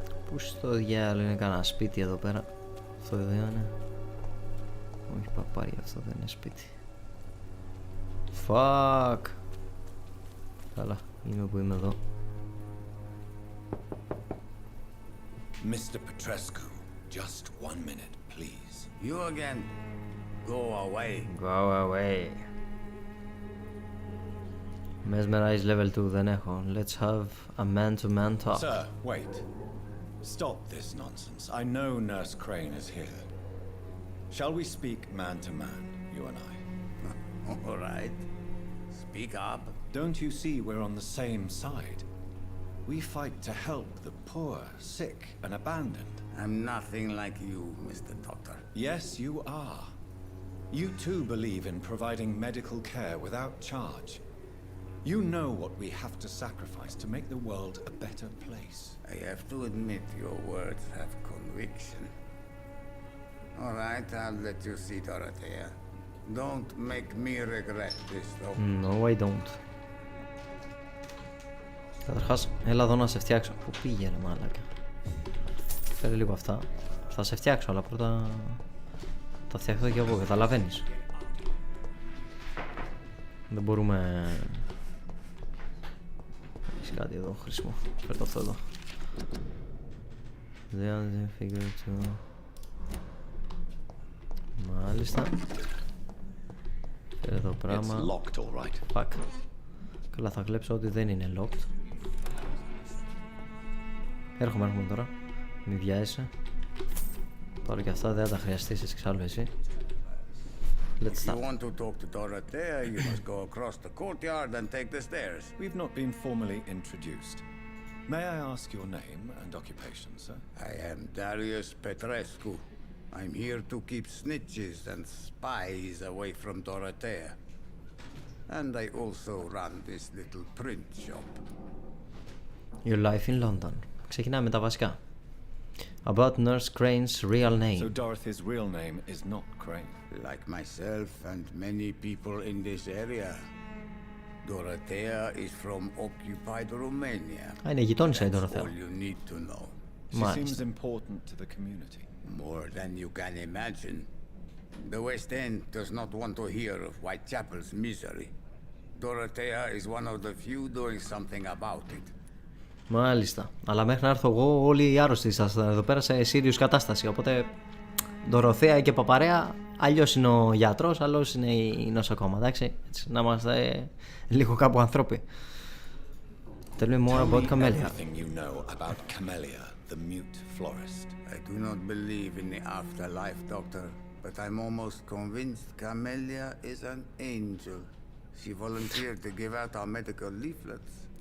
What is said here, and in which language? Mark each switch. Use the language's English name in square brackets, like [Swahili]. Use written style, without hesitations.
[Greek] Πού στο διάλογο είναι κανένα σπίτι εδώ πέρα? Αυτό εδώ είναι. Όχι παπάρι, αυτό δεν είναι σπίτι. [English] Fuck. [Greek] Καλά, είμαι που είμαι εδώ. [English] Mr. Petrescu, just 1 minute, please. You again. Go away. Go away. [Greek] Mesmerize level 2 δεν έχω. [English] Let's have a man-to-man talk. Sir, wait. Stop this nonsense. I know Nurse Crane is here. Shall we speak man-to-man, you and I? All right. Speak up. Don't you see we're on the same side? We fight to help the poor, sick, and abandoned. I'm nothing like you, Mr. Doctor. Yes, you are. You too believe in providing medical care without charge. You know what we have to sacrifice to make the world a better place. I have to admit your words have conviction. All right, I'll let you see Dorothea. Don't make me regret this, though. No, I don't. [Greek] Καταρχάς, έλα εδώ να σε φτιάξω. Πού πήγαινε μάλακα? Φέρε λίγο αυτά. Θα σε φτιάξω, αλλά πρώτα τα φτιάξω και εγώ, καταλαβαίνεις. Δεν μπορούμε... Έχεις κάτι εδώ χρήσιμο. Φέρε το αυτό εδώ. Δεν [English] figure to... [Greek] Μάλιστα. Φέρε εδώ πράγμα. [English] Fuck. [Greek] Καλά, θα κλέψω ότι δεν είναι locked. Έρχομαι τώρα. Μη βιάζεσαι. Πάρω και αυτά, δεν θα τα χρειαστείς εξάλλου εσύ. [English] Let's start. If you want to talk to Dorothea, you must go across the courtyard and take the stairs. We've not been formally introduced. May I ask your name and occupation, sir? I am Darius Petrescu. I'm here to keep snitches and spies away from Dorothea. And I also run this little print shop. Your life in London. [Greek] Ξεκινάμε με τα βασικά. [English] About Nurse Crane's real name. So Dorothy's real name is not Crane. Like myself and many people in this area, Dorothea is from occupied Romania. [Greek] Είναι γειτόνισσα η Dorothea. [English] All you need to know. She seems important to the community. More than you can imagine. The West End does not want to hear of Whitechapel's misery. Dorothea is one of the few doing something about it. [Greek] Μάλιστα. Αλλά μέχρι να έρθω εγώ, όλοι οι άρρωστοι ήσασταν εδώ πέρα σε serious κατάσταση. Οπότε, Δωροθέα και Παπαρέα, αλλιώς είναι ο γιατρός, αλλιώς είναι η νοσοκόμα. Εντάξει, έτσι, να είμαστε λίγο κάπου ανθρώποι. [English] Tell me more about Camellia. Everything you know about Camellia, the mute florist. I do not believe in the afterlife, Doctor, but I'm almost convinced Camellia is an angel. She volunteered to give out our medical leaflets.